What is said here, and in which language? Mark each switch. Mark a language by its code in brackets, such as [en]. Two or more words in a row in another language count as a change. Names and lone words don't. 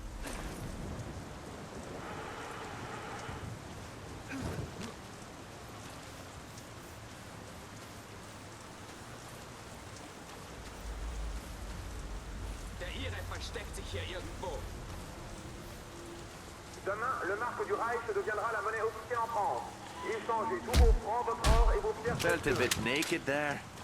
[de] Der Ire versteckt sich hier irgendwo. [fr] Demain, le marque du Reich deviendra la monnaie officielle en France. Échangez tous vos francs, votre or et vos pierres [en] Felt a [fr] précieuses. [en] bit naked there.